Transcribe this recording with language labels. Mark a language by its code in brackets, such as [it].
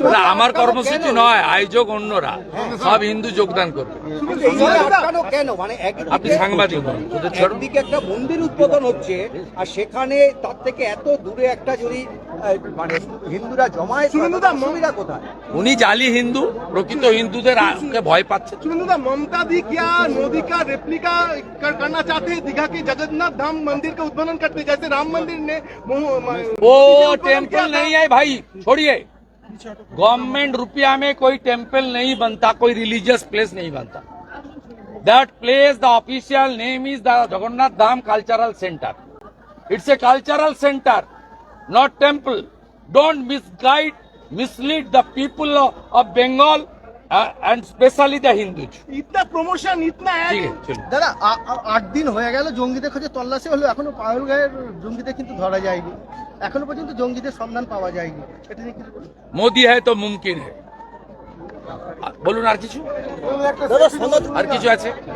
[bn] ওটা আমার কর্মসূচি নয়, আয়োজক অন্যরা, সব হিন্দু যোগদান করবে। এইভাবে আটকানো কেন? মানে আপনি সাংবাদিক নন, ওদের ছাড়ুন। একদিকে একটা মন্দির উদ্বোধন হচ্ছে, আর সেখানে তার থেকে এত দূরে একটা যদি মানে হিন্দুরা জমায়েত, সুবিধা কোথায়? উনি জালি হিন্দু, প্রকৃত হিন্দুদের ভয় পাচ্ছে। [hi] शुभेंदुदा ममता दी क्या मोदी का रेप्लिका करना चाहते हैं दीघा के जगन्नाथ धाम मंदिर का उद्বোधन करते, जैसे राम मंदिर ने वो टेम्पल नहीं है भाई, छोड़िए। गवर्नमेंट रुपया में कोई टेम्पल नहीं बनता, कोई रिलीजियस प्लेस नहीं बनता। [en] That place the official name is the Jagannath Dham cultural centre. It's a cultural centre, not temple. Don't mislead the people of Bengal and especially the Hindus. [hi] इतना प्रमोशन इतना ठीक है, चलो। [bn] দাদা 8 দিন হয়ে গেল জঙ্গিদের খোঁজে তল্লাশি হলো, এখনো পাগলগাঁয়ের জঙ্গিদের কিন্তু ধরা যায়নি, এখনো পর্যন্ত জঙ্গিদের সন্ধান পাওয়া যায়নি। এটা নিয়ে কিছু বলুন। [hi] मोदी है तो मुमकिन है। [bn] বলুন আর কিছু, আর কিছু আছে?